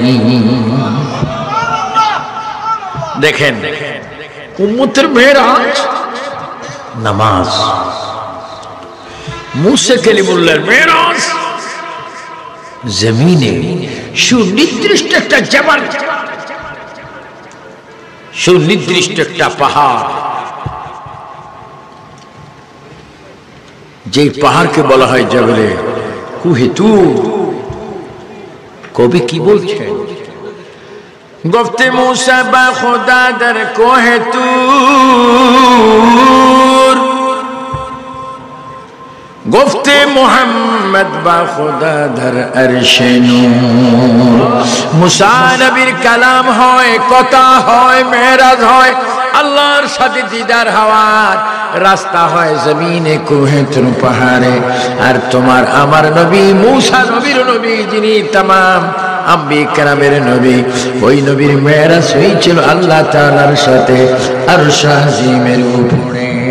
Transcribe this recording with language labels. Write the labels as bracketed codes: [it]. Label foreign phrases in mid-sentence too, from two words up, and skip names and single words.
[bn] দেখেন উম্মতের মেরাজ নামাজ, মুসা কালিমুল্লাহর মেরাজ জমিনে সুনির্দিষ্ট একটা জাবাল, সুনির্দিষ্ট একটা পাহাড়, যে পাহাড়কে বলা হয় জাবলে কুহে তুর। কবি কি বলছেন? [fa] گفت موسی با خدا در کوه طور، گفت محمد با خدا در عرش نور। [bn] موسی নবীর কালাম হয়, কথা হয়, মেরাজ হয়, আল্লাহর সাথে দিদার হওয়ার রাস্তা হয় জমিনে, কোহে, পাহাড়ে। আর তোমার আমার নবী মুসা নবীর নবী, যিনি तमाम আম্বিয়া কেরামের নবী, ওই নবীর মেরাজ হয়েছিল আল্লাহ তাআলার সাথে আরশ আজিমের উপরে।